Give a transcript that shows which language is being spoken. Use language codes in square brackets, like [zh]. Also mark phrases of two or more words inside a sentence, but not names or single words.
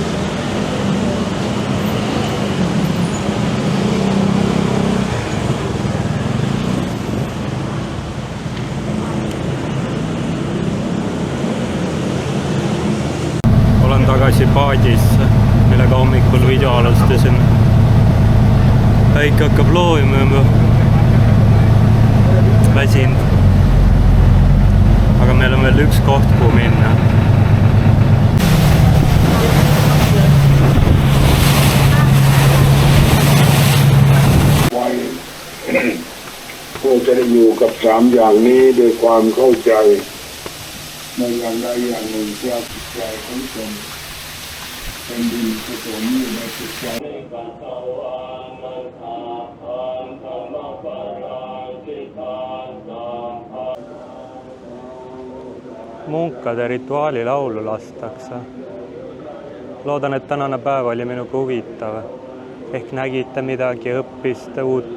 [et] Olen tagasi paadis, millega hommikul video alustasin. Päike hakkab loojuma. Väsinud. Aga meil on veel üks koht, kuhu minna. [th] ควรจะได้อยู่กับ3 อย่างนี้ด้วยความเข้าใจในอย่างใดอย่างหนึ่งเพื่อจิตใจของตนเป็นดินผสมอยู่ในจิตใจ [et] Munkade rituaalilaulu lastakse. Loodan, et tänane päev oli minuga huvitav. Ehk nägite midagi, õppiste uut.